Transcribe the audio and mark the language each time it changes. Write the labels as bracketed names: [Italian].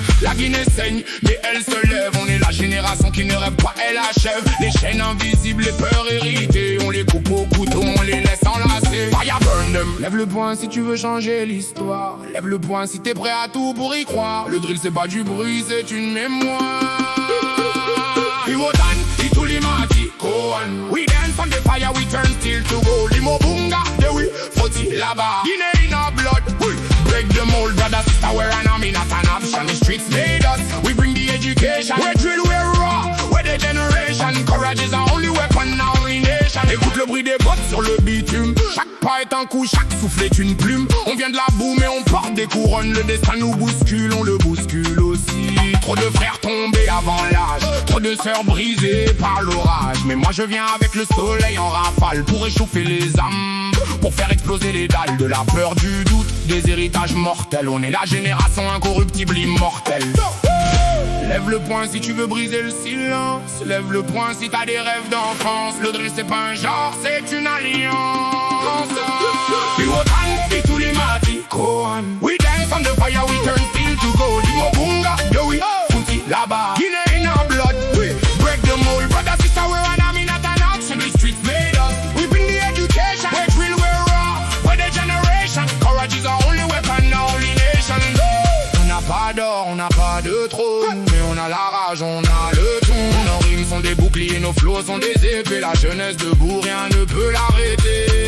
[French] La Guinée saigne, mais elle se lève. On est la génération qui ne rêve pas, elle achève. Les chaînes invisibles, les peurs héritées. On les coupe au couteau, on les laisse enlacer. [English] Fire burn them. [French] Lève le poing si tu veux changer l'histoire. Lève le poing si t'es prêt à tout pour y croire. Le drill c'est pas du bruit, c'est une mémoire. Iwotan, Itulimati, Koan. [English] We dance on the fire, we turn steel to gold. Limo bunga, de we, foti laba. Guinea in our blood, we break the mold. Brother, sister, we're an army, not an option. The streets made us, we bring the education. We drill, we're raw, we're the generation. Courage is our only weapon, now in nation. [French] Écoute le bruit des bottes sur le bitume. Chaque pas est un coup, chaque souffle est une plume. On vient de la boue mais on porte des couronnes. Le destin nous bouscule, on le bouscule aussi. Trop de frères tombés avant l'âge, trop de sœurs brisées par l'orage. Mais moi je viens avec le soleil en rafale pour réchauffer les âmes, pour faire exploser les dalles de la peur, du doute, des héritages mortels. On est la génération incorruptible, immortelle. Lève le poing si tu veux briser le silence. Lève le poing si t'as des rêves d'enfance. Le drill c'est pas un genre, c'est une alliance. Iwotan, Itulimati, Koan. [English] We dance on the fire, we turn steel to gold. Limo bunga, yo we, footy laba. Guinea in our blood, we break the mold. Brother, sister, we're an army, not an option. The streets made us, we bring the education. We're drill, we're raw, we're the generation. Courage is our only weapon, our only nation. [French] On n'a pas d'or, on n'a pas de trône, mais on a la rage, on a le ton. Nos rimes sont des boucliers, nos flots sont des épées. La jeunesse debout, rien ne peut l'arrêter.